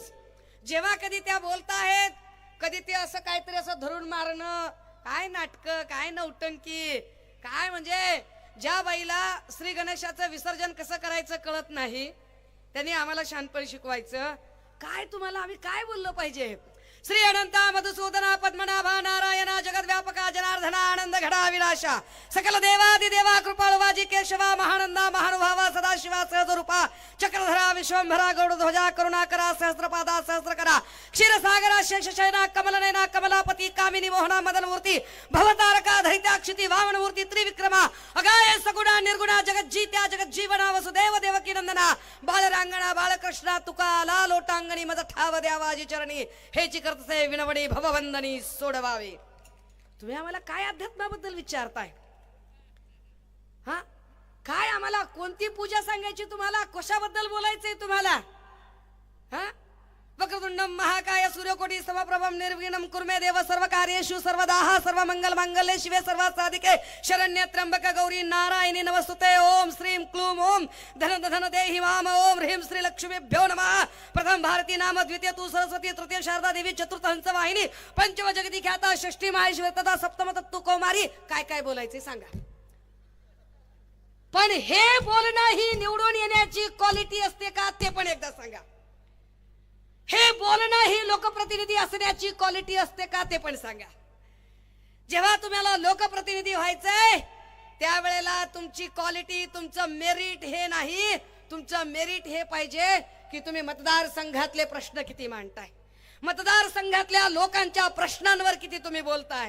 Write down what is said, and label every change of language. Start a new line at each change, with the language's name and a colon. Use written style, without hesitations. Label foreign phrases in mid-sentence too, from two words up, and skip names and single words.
Marathi: जेव्हा कधी त्या बोलत आहेत, कधी ते असं काहीतरी असं धरून मारणं, काय नाटक, काय नौटंकी, काय म्हणजे ज्या बाईला श्री गणेशाचं विसर्जन कसं करायचं कळत नाही त्यांनी आम्हाला शहाणपण शिकवायचं. काय तुम्हाला आम्ही काय बोललो पाहिजे. श्री अनंता मधुसूदना पद्मनाभा नारायणा जगद्व्यापका जनार्दना आनंद घडा विनाशा सकल देवादिदेवा कृपाळवाजी केशवा महानंदा महानुभावा सदाशिवा सहजरूपा चक्रधरा विश्वंभरा गौडध्वजा करुणाकरा सहस्रपादा सहस्रकरा क्षीरसागरा शेषशयना कमलनयना कमलापती कामिनी मोहना मदनमूर्ती भवतारका धैत्याक्षिती वामनमूर्ती त्रिविक्रमा अगाय सगुणा निर्गुणा जगज्जीत्या जगज्जीवना वसुदेव देवकी नंदना बालरांगणा बालकृष्णा तुका लोटांगणी मज ठाव द्यावाजी चरणी हेची करतसे विनवणी भववंदनी सोडवावे. तुम्ही आम्हाला काय अध्यात्माबद्दल विचारताय? हा, काय आम्हाला कोणती पूजा सांगायची, तुम्हाला कशाबद्दल बोलायचंय तुम्हाला? हा,
Sanskrit: वक्रतुंडम महाकाय सूर्यकोटी समप्रभम निर्विघ्नं कुर्मे देव सर्वकार्येषु सर्वदा सर्वमंगल मांगल्ये शिवे सर्वार्थ साधिके शरण्ये त्र्यंबक गौरी नारायणी नमस्तुते. ओम श्रीं क्लूम ओम धन धन देहि माम ओम ह्रीं श्री लक्ष्मीभ्यो नमः. प्रथम भारती नाम, द्वितीय तू सरस्वती, तृतीय शारदा देवी, चतुर्थ हंस वाहिनी, पंचम जगती ख्याता, षष्ठी माहेश्वर तथा सप्तम तत्तू कौमारी.
Marathi: काय काय बोलायचे सांगा. पण हे बोलणं ही निवडून येण्याची क्वालिटी असते का ते पण एकदा सांगा. हे बोलणं ही लोकप्रतिनिधी असण्याची क्वालिटी असते का ते पण सांगा. जेव्हा तुम्हाला लोकप्रतिनिधी व्हायचंय त्यावेळेला तुमची क्वालिटी, तुमचं मेरिट हे नाही, तुमचं मेरिट हे पाहिजे की तुम्ही मतदारसंघातले प्रश्न किती मांडताय, मतदारसंघातल्या लोकांच्या प्रश्नांवर किती तुम्ही बोलताय।